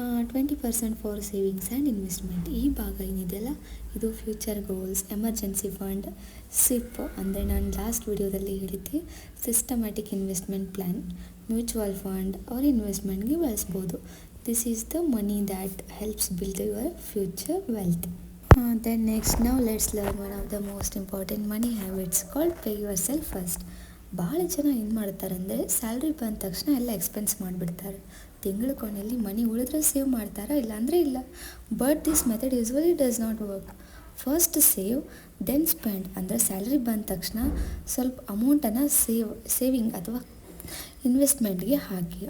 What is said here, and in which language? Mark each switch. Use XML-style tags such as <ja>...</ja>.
<kn>20% for savings and investment. ಈ ಭಾಗ ಏನಿದೆಯಲ್ಲ, ಇದು future goals, emergency fund, SIP ಅಂದರೆ ನಾನು ಲಾಸ್ಟ್ ವಿಡಿಯೋದಲ್ಲಿ ಹೇಳಿದ್ದೆ systematic investment plan, mutual fund R ಇನ್ವೆಸ್ಟ್ಮೆಂಟ್ಗೆ ಬಳಸ್ಬೋದು.</kn> <en>This is the money that helps build your future wealth. Then next, now let's learn one of the most important money habits called pay yourself first.</en> <kn>ಭಾಳ ಜನ ಏನು ಮಾಡ್ತಾರೆ ಅಂದರೆ, salary ಬಂದ ತಕ್ಷಣ ಎಲ್ಲ expense ಮಾಡಿಬಿಡ್ತಾರೆ. ತಿಂಗಳ ಕೊನೆಯಲ್ಲಿ ಮನಿ ಉಳಿದ್ರೆ ಸೇವ್ ಮಾಡ್ತಾರೆ, ಇಲ್ಲಾಂದರೆ ಇಲ್ಲ.</kn> <en>But this method usually does not work. First save then spend.</en> <kn>ಅಂದರೆ ಸ್ಯಾಲ್ರಿ ಬಂದ ತಕ್ಷಣ ಸ್ವಲ್ಪ ಅಮೌಂಟನ್ನು ಸೇವಿಂಗ್ ಅಥವಾ ಇನ್ವೆಸ್ಟ್ಮೆಂಟ್ಗೆ ಹಾಕಿ.</kn>